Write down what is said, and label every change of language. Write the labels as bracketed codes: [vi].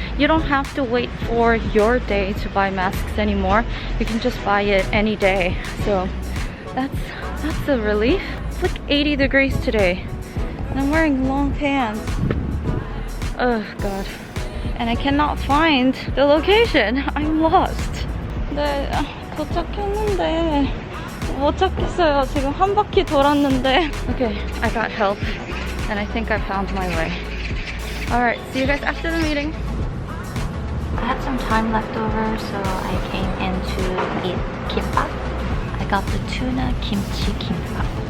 [en] You don't have to wait for your day to buy masks anymore. You can just buy it any day. So that's a relief. It's like 80 degrees today and I'm wearing long pants. Oh god. And I cannot find the location. I'm lost. [ko] 네, 도착했는데 못 찾겠어요. 지금 한 바퀴 돌았는데. [en] Okay, I got help and I think I found my way. Alright, see you guys after the meeting. I had some time left over, so I came in to eat kimbap. I got the tuna kimchi kimbap.